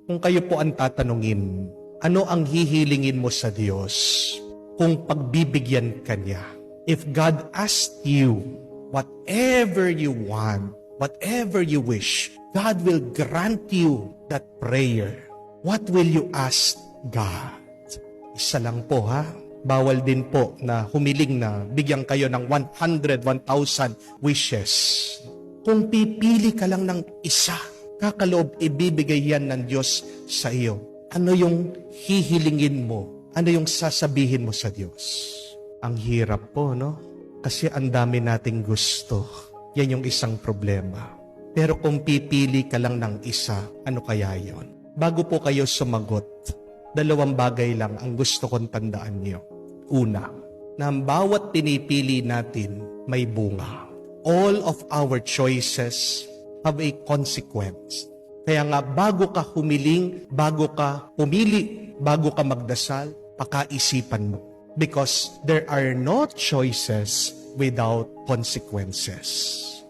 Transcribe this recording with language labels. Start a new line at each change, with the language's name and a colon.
Filipino: Kung kayo po ang tatanungin, ano ang hihilingin mo sa Diyos kung pagbibigyan ka niya?
English: If God asked you, whatever you want, whatever you wish, God will grant you that prayer. What will you ask God?
Filipino: Isa lang po ha. Bawal din po na humiling na bigyan kayo ng 100, 1,000 wishes. Kung pipili ka lang ng isa, kakaloob ibibigay yan ng Diyos sa iyo. Ano yung hihilingin mo? Ano yung sasabihin mo sa Diyos? Ang hirap po, no? Kasi ang dami nating gusto. Yan yung isang problema. Pero kung pipili ka lang ng isa, ano kaya yon? Bago po kayo sumagot, 2 bagay lang ang gusto kong tandaan niyo. Una, na ang bawat pinipili natin may bunga.
English: All of our choices have a consequence.
Filipino: Kaya nga, bago ka humiling, bago ka pumili, bago ka magdasal, pakaisipan mo.
English: Because there are no choices without consequences.